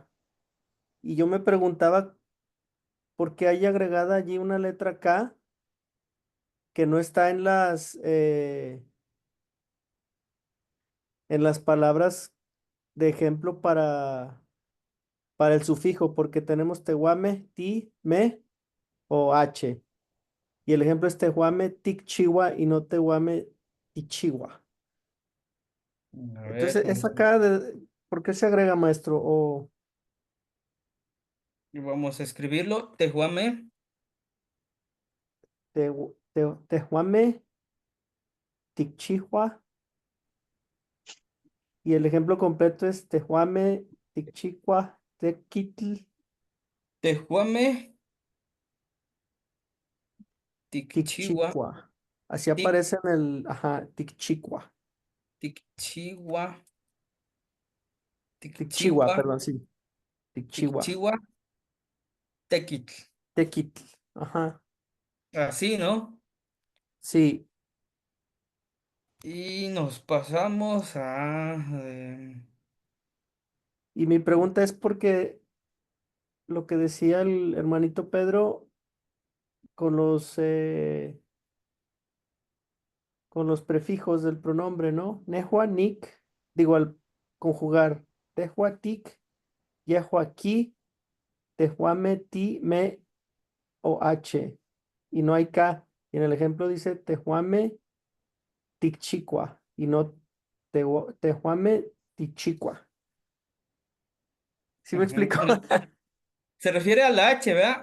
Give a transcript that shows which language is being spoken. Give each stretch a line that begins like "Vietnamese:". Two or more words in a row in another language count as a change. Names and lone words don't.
Spanish: Y yo me preguntaba por qué hay agregada allí una letra K que no está en las palabras de ejemplo para el sufijo, porque tenemos
Nahuatl languages: tehuame, ti,
Spanish: me o h. Y el ejemplo es
Nahuatl languages: tehuame, tic, chihuahua
Spanish: y no
Nahuatl languages: tehuame, tichiwa.
Spanish: A ver, Entonces, ¿por qué se agrega, maestro? O vamos a escribirlo. Tehuame,
Nahuatl languages: tehuame, ticchihua. Y el ejemplo completo es tehuame, ticchihua, tequitl, tehuame, ticchiwa, ticchihua.
Spanish: Así tic, aparece en el, ajá, ticchihua. ticchiwa, Ticchiwa, ticchiwa, perdón, sí. Ticchiwa.
Nahuatl languages: ticchiwa, tequitl.
Spanish: Tequitl. Ajá. Así, ¿no? Sí. Y nos pasamos Y mi pregunta es porque lo que decía el hermanito Pedro con los prefijos del pronombre, ¿no?
Nahuatl languages: Nehua, nik,
Spanish: digo al conjugar.
Nahuatl languages: Tehua, tic, yehua, ki, tehuame, ti,
Spanish: me o h. Y no hay k. Y en el ejemplo dice
Nahuatl languages: tehuame, ticchicua
Spanish: y no
Nahuatl languages: tehuame, tichicua.
Spanish: ¿Sí me ujú. explico? Se refiere a la H, ¿verdad?